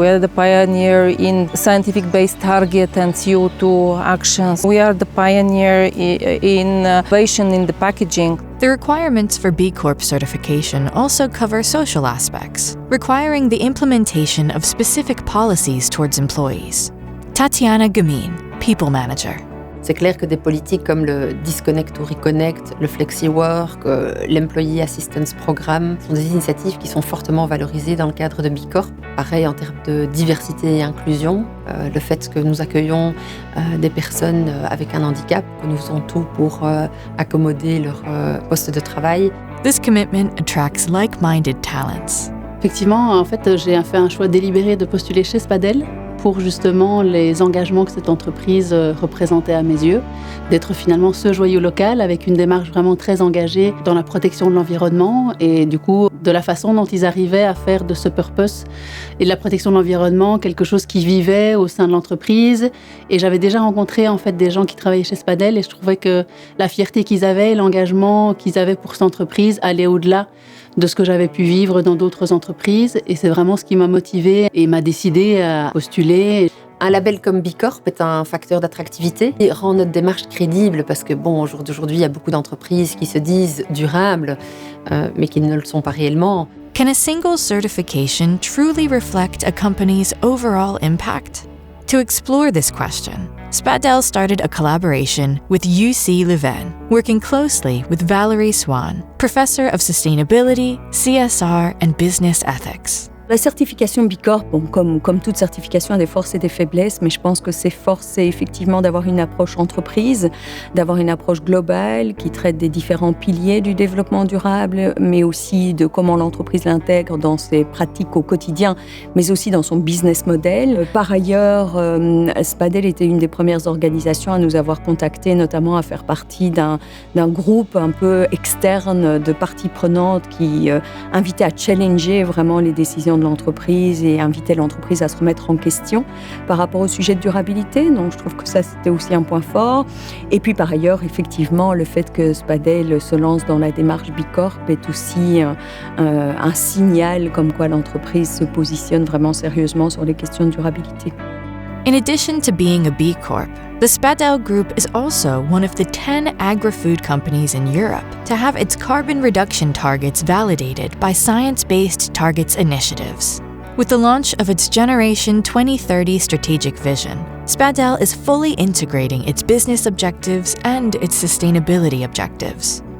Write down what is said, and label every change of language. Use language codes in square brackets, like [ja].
[en] We are the pioneer in scientific-based target and CO2 actions. We are the pioneer in innovation in the packaging. The requirements for B Corp certification also cover social aspects, requiring the implementation of specific policies towards employees. Tatiana Gamin, People Manager. [fr] C'est clair que des politiques comme le Disconnect ou Reconnect, le Flexi-Work, l'Employee Assistance Programme sont des initiatives qui sont fortement valorisées dans le cadre de B Corp. Pareil en termes de diversité et inclusion, le fait que nous accueillons des personnes avec un handicap, que nous faisons tout pour accommoder leur poste de travail. [en] This commitment attracts like-minded talents. [fr] Effectivement, en fait, j'ai fait un choix délibéré de postuler chez Spadel pour justement les engagements que cette entreprise représentait à mes yeux, d'être finalement ce joyau local avec une démarche vraiment très engagée dans la protection de l'environnement et du coup de la façon dont ils arrivaient à faire de ce purpose et de la protection de l'environnement quelque chose qui vivait au sein de l'entreprise. Et j'avais déjà rencontré en fait des gens qui travaillaient chez Spadel et je trouvais que la fierté qu'ils avaient et l'engagement qu'ils avaient pour cette entreprise allait au-delà de ce que j'avais pu vivre dans d'autres entreprises. Et c'est vraiment ce qui m'a motivée et m'a décidé à postuler. Un label comme B Corp est un facteur d'attractivité et rend notre démarche crédible parce que, bon, au jour d'aujourd'hui, il y a beaucoup d'entreprises qui se disent durables, mais qui ne le sont pas réellement. [en] Can a single certification truly reflect a company's overall impact? To explore this question, Spadel started a collaboration with UC Leuven, working closely with Valerie Swan, professor of sustainability, CSR, and business ethics. [fr] La certification B Corp, bon, comme toute certification, a des forces et des faiblesses, mais je pense que ses forces, c'est effectivement d'avoir une approche entreprise, d'avoir une approche globale qui traite des différents piliers du développement durable, mais aussi de comment l'entreprise l'intègre dans ses pratiques au quotidien, mais aussi dans son business model. Par ailleurs, Spadel était une des premières organisations à nous avoir contactés, notamment à faire partie d'un groupe un peu externe de parties prenantes qui invitait à challenger vraiment les décisions de l'entreprise et inviter l'entreprise à se remettre en question par rapport au sujet de durabilité. Donc je trouve que ça, c'était aussi un point fort. Et puis par ailleurs, effectivement, le fait que Spadel se lance dans la démarche B Corp est aussi un signal comme quoi l'entreprise se positionne vraiment sérieusement sur les questions de durabilité. [en] In addition to being a B Corp, the Spadel Group is also one of the 10 agri-food companies in Europe to have its carbon reduction targets validated by Science-Based Targets initiatives. With the launch of its Generation 2030 strategic vision, Spadel is fully integrating its business objectives and its sustainability objectives.